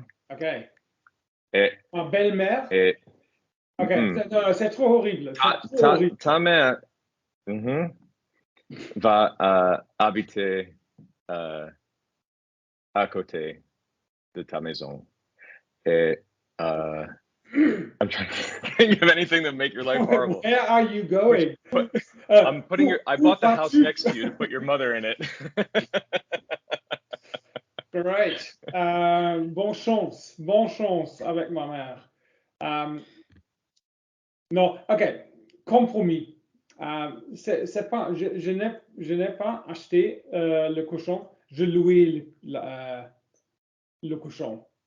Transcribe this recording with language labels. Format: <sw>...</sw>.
<fr>OK. Et, Ma belle-mère. et, OK. C'est trop horrible. ta mère va habiter à côté de ta maison. Et</fr> <en>I'm trying to think of anything that make your life horrible. Where are you going? I bought the house next to you to put your mother in it. Great.</en> <fr>Bonne chance avec ma mère. Non, OK. Compromis. C'est pas, je n'ai pas acheté le cochon, je louais le cochon.</fr>